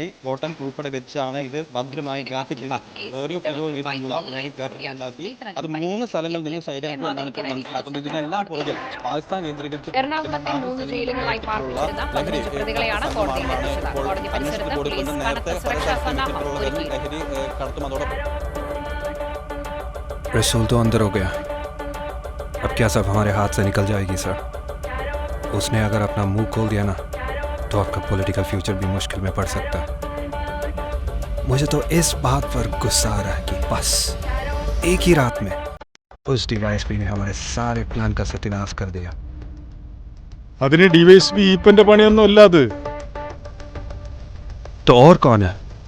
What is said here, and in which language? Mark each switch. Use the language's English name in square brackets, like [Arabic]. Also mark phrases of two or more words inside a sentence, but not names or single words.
[Malayalam] ബോട്ടം ഉൾപ്പെടെ വെച്ചാണ് ഇത് ഭദ്രമായി ഗ്രാഫിക്കുന്നത്. അത് 3 സ്ഥലങ്ങളിൽ നിന്ന് സൈഡായിട്ട് മനസ്സിലാക്കുന്നത്. ഇതിനെല്ലാം പുറകിൽ പാകിസ്ഥാൻ കേന്ദ്രീകരിച്ച് എറണാകുളത്തെ 3 ജയിലുകളായി പാർപ്പിച്ചിരുന്ന 15 പ്രതികളെയാണ് കോടതിയിൽ എത്തിച്ചത്. കോടതി പരിസരത്ത് പോലീസ് കനത്ത സുരക്ഷാ സന്നാഹം ഒരുക്കി. ലഹരി കടത്തും അതോടൊപ്പം [Hindi] रसूल तो अंदर हो गया, अब क्या सब हमारे हाथ से निकल जाएगी सर? उसने अगर अपना मुंह खोल दिया ना तो आपका पॉलिटिकल फ्यूचर भी मुश्किल में पड़ सकता है. मुझे तो इस बात पर गुस्सा आ रहा है कि बस एक ही रात में उस DYSP ने हमारे सारे प्लान का सत्यानाश कर दिया. [Malayalam] അതിന് DYSP ഈപ്പന്റെ പണിയൊന്നും അല്ല അത്. [Hindi] तो और कौन है?